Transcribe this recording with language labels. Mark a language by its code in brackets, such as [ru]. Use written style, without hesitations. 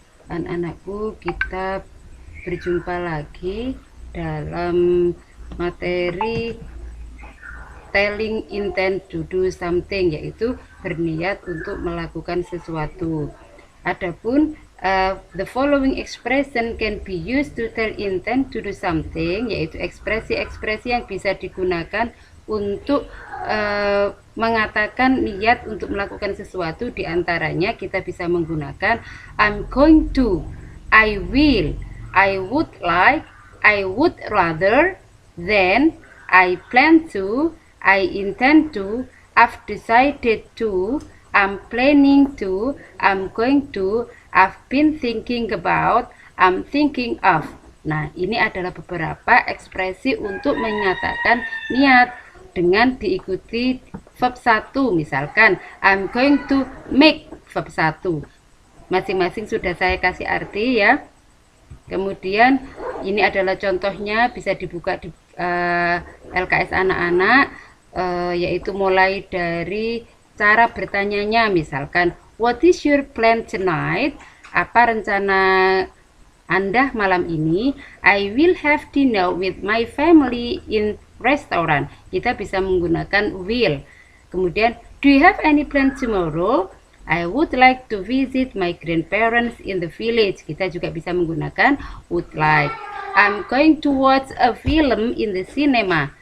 [id] Anak-anakku, kita berjumpa lagi dalam materi [en] telling intent to do something, [id] yaitu berniat untuk melakukan sesuatu. Adapun [en] the following expression can be used to tell intent to do something, [id] yaitu ekspresi-ekspresi yang bisa digunakan untuk mengatakan niat untuk melakukan sesuatu. Diantaranya kita bisa menggunakan [en] I'm going to, I will, I would like, I would rather, then, I plan to, I intend to, I've decided to, I'm planning to, I'm going to, I've been thinking about, I'm thinking of. [id] Nah, ini adalah beberapa ekspresi untuk menyatakan niat dengan diikuti verb 1. Misalkan [en] I'm going to make, verb 1. [id] Masing-masing sudah saya kasih arti ya. Kemudian ini adalah contohnya, bisa dibuka di LKS anak-anak, yaitu mulai dari cara bertanyanya. Misalkan [en] what is your plan tonight? [id] Apa rencana Anda malam ini? [en] I will have dinner with my family in restaurant. [id] Kita bisa menggunakan will. Kemudian [en] do you have any plan tomorrow? I would like to visit my grandparents in the village. [id] Kita juga bisa menggunakan would like. [en] I'm going to watch a film in the cinema.